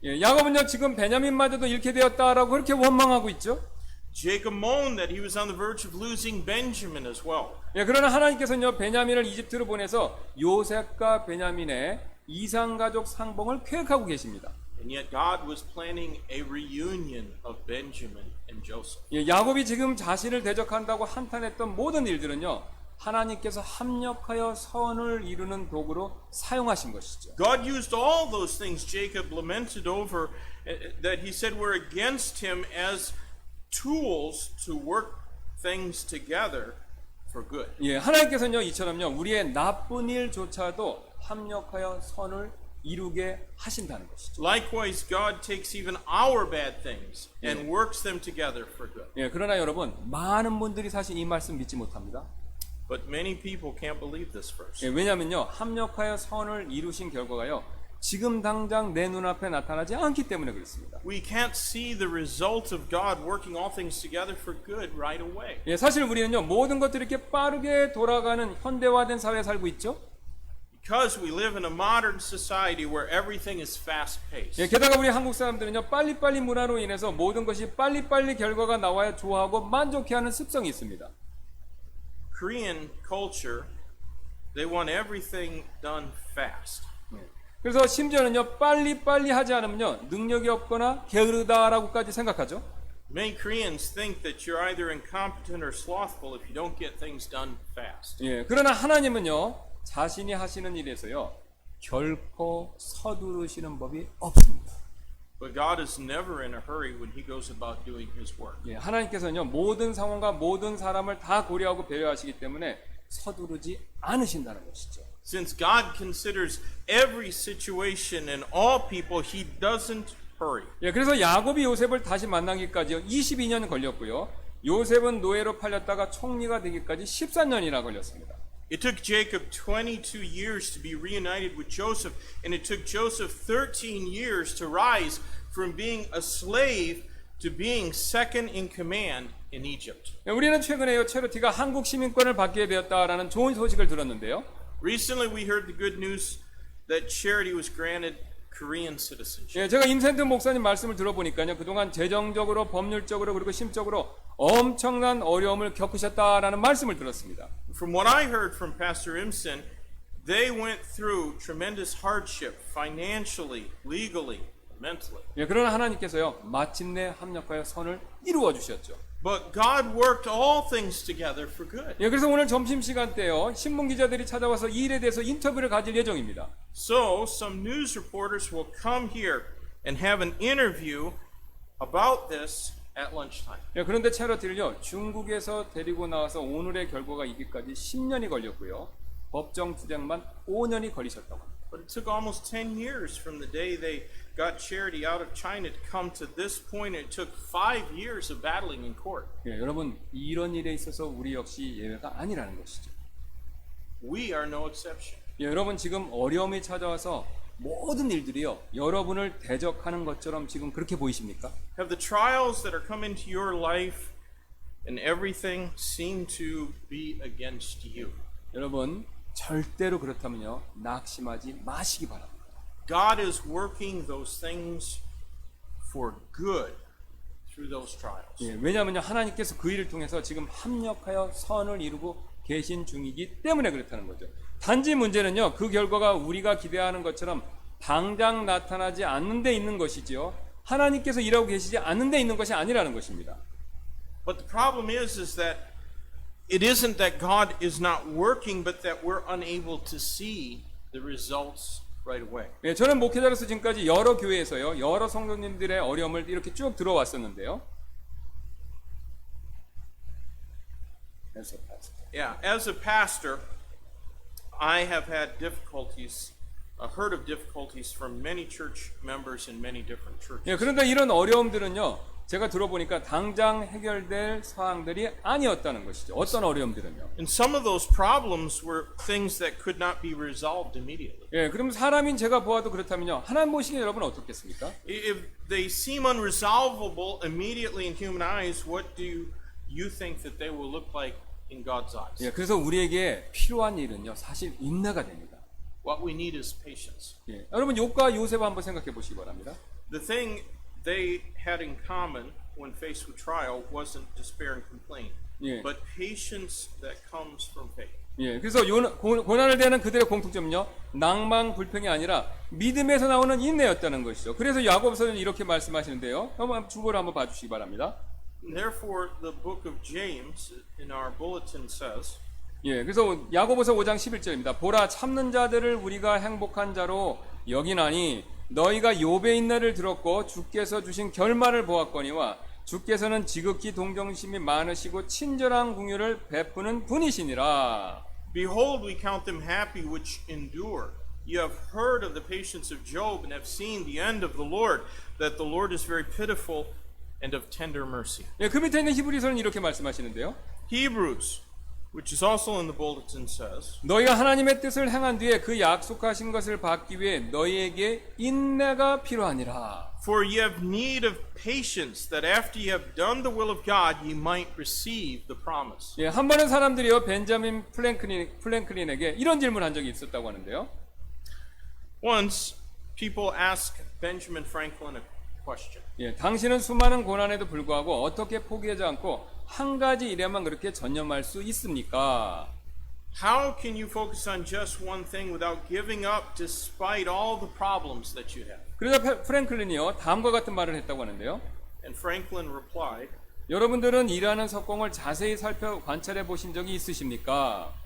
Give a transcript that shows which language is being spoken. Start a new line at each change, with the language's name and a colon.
Korean: 예, 야곱은요, 지금 베냐민마저도 잃게 되었다라고 그렇게 원망하고 있죠.
English: Jacob moaned that he was on the verge of losing Benjamin as well.
Korean: 예, 그러나 하나님께서는요, 베냐민을 이집트로 보내서 요셉과 베냐민의 이상가족 상봉을 계획하고 계십니다.
English: And yet God was planning a reunion of Benjamin and Joseph.
Korean: 예, 야곱이 지금 자신을 대적한다고 한탄했던 모든 일들은요, 하나님께서 합력하여 선을 이루는 도구로 사용하신 것이죠.
English: God used all those things Jacob lamented over that he said were against him as tools to work things together for good.
Korean: 예, 하나님께서는요, 이처럼요, 우리의 나쁜 일조차도 합력하여 선을 이루게 하신다는 것이죠.
English: Likewise, God takes even our bad things and works them together for good.
Korean: 예, 그러나 여러분, 많은 분들이 사실 이 말씀 믿지 못합니다.
English: But many people can't believe this verse.
Korean: 예, 왜냐면요, 합력하여 선을 이루신 결과가요, 지금 당장 내 눈앞에 나타나지 않기 때문에 그렇습니다.
English: We can't see the result of God working all things together for good right away.
Korean: 예, 사실 우리는요, 모든 것들이 이렇게 빠르게 돌아가는 현대화된 사회에 살고 있죠.
English: Because we live in a modern society where everything is fast paced.
Korean: 예, 게다가 우리 한국 사람들은요, 빨리빨리 문화로 인해서 모든 것이 빨리빨리 결과가 나와야 좋아하고 만족해하는 습성이 있습니다.
English: Korean culture, they want everything done fast.
Korean: 그래서 심지어는요, 빨리빨리 하지 않으면요, 능력이 없거나 게으르다라고까지 생각하죠.
English: Many Koreans think that you're either incompetent or slothful if you don't get things done fast.
Korean: 예, 그러나 하나님은요, 자신이 하시는 일에서요, 결코 서두르시는 법이 없습니다.
English: But God is never in a hurry when He goes about doing His work.
Korean: 예, 하나님께서는요, 모든 상황과 모든 사람을 다 고려하고 배려하시기 때문에 서두르지 않으신다는 것이죠.
English: Since God considers every situation and all people, He doesn't hurry.
Korean: 예, 그래서 야곱이 요셉을 다시 만나기까지요, 22년 걸렸고요. 요셉은 노예로 팔렸다가 총리가 되기까지 14년이나 걸렸습니다.
English: It took Jacob 22 years to be reunited with Joseph, and it took Joseph 13 years to rise from being a slave to being second in command in Egypt.
Korean: 예, 우리는 최근에요, 체르티가 한국 시민권을 받게 되었다라는 좋은 소식을 들었는데요.
English: Recently, we heard the good news that Charity was granted Korean citizenship.
Korean: 예, 제가 임센트 목사님 말씀을 들어보니까요, 그동안 재정적으로, 법률적으로, 그리고 심적으로 엄청난 어려움을 겪으셨다라는 말씀을 들었습니다.
English: From what I heard from Pastor Imsen, they went through tremendous hardship financially, legally, mentally.
Korean: 예, 그러나 하나님께서요, 마침내 합력하여 선을 이루어 주셨죠.
English: But God worked all things together for good.
Korean: 예, 그래서 오늘 점심시간 때요, 신문 기자들이 찾아와서 이 일에 대해서 인터뷰를 가질 예정입니다.
English: So, some news reporters will come here and have an interview about this at lunchtime.
Korean: 예, 그런데 체러티를요, 중국에서 데리고 나와서 오늘의 결과가 있기까지 10년이 걸렸고요. 법정 투쟁만 5년이 걸리셨다고 합니다.
English: But it took almost 10 years from the day they got Charity out of China to come to this point. It took 5 years of battling in court.
Korean: 예, 여러분, 이런 일에 있어서 우리 역시 예외가 아니라는 것이죠.
English: We are no exception.
Korean: 예, 여러분, 지금 어려움이 찾아와서 모든 일들이요, 여러분을 대적하는 것처럼 지금 그렇게 보이십니까?
English: Have the trials that are coming into your life and everything seem to be against you?
Korean: 여러분, 절대로 그렇다면요, 낙심하지 마시기 바랍니다.
English: God is working those things for good through those trials.
Korean: 예, 왜냐하면요, 하나님께서 그 일을 통해서 지금 합력하여 선을 이루고 계신 중이기 때문에 그렇다는 거죠. 단지 문제는요, 그 결과가 우리가 기대하는 것처럼 당장 나타나지 않는 데 있는 것이지요, 하나님께서 일하고 계시지 않는 데 있는 것이 아니라는 것입니다.
English: But the problem is that it isn't that God is not working, but that we're unable to see the results right away.
Korean: 예, 저는 목회자로서 지금까지 여러 교회에서요, 여러 성도님들의 어려움을 이렇게 쭉 들어왔었는데요.
English: Yeah, as a pastor, I have had difficulties, heard of difficulties from many church members in many different churches.
Korean: 예, 그런데 이런 어려움들은요, 제가 들어보니까 당장 해결될 사항들이 아니었다는 것이죠. 어떤 어려움들은요.
English: And some of those problems were things that could not be resolved immediately.
Korean: 예, 그럼 사람인 제가 보아도 그렇다면요, 하나님 보시기에 여러분 어떻겠습니까?
English: If they seem unresolvable immediately in human eyes, what do you think that they will look like in God's eyes?
Korean: 예, 그래서 우리에게 필요한 일은요, 사실 인내가 됩니다.
English: What we need is patience.
Korean: 예, 여러분, 욥과 요셉 한번 생각해 보시기 바랍니다.
English: The thing they had in common when faced with trial wasn't despair and complaint, Yeah. but patience that comes from faith.
Korean: 예, 그래서 고난을 대하는 그들의 공통점은요, 낭만 불평이 아니라 믿음에서 나오는 인내였다는 것이죠. 그래서 야고보서는 이렇게 말씀하시는데요. 한번 주보를 한번 봐주시기 바랍니다.
English: Therefore, the book of James in our bulletin says,
Korean: 예, 그래서 야고보서 5장 11절입니다. 보라, 참는 자들을 우리가 행복한 자로 여기나니 너희가 욥의 인내를 들었고 주께서 주신 결말을 보았거니와 주께서는 지극히 동정심이 많으시고 친절한 긍휼을 베푸는 분이시니라.
English: Behold, we count them happy which endure. You have heard of the patience of Job and have seen the end of the Lord, that the Lord is very pitiful and of tender mercy.
Korean: 예, 그 밑에 있는 히브리서는 이렇게 말씀하시는데요.
English: Hebrews which is also in the bulletin, says,
Korean: 너희가 하나님의 뜻을 행한 뒤에 그 약속하신 것을 받기 위해 너희에게 인내가 필요하니라.
English: For ye have need of patience, that after ye have done the will of God, ye might receive the promise.
Korean: 예, 한 번은 사람들이요 벤자민 플랭클린에게 이런 질문을 한 적이 있었다고 하는데요.
English: Once, people asked Benjamin Franklin a question.
Korean: 예, 당신은 수많은 고난에도 불구하고 어떻게 포기하지 않고 한 가지 일에만 그렇게 전념할 수 있습니까?
English: How can you focus on just one thing without giving up despite all the problems that you have?
Korean: 그러자 프랭클린이요 다음과 같은 말을 했다고 하는데요.
English: And Franklin replied,
Korean: 여러분들은 일하는 석공을 자세히 관찰해 보신 적이 있으십니까?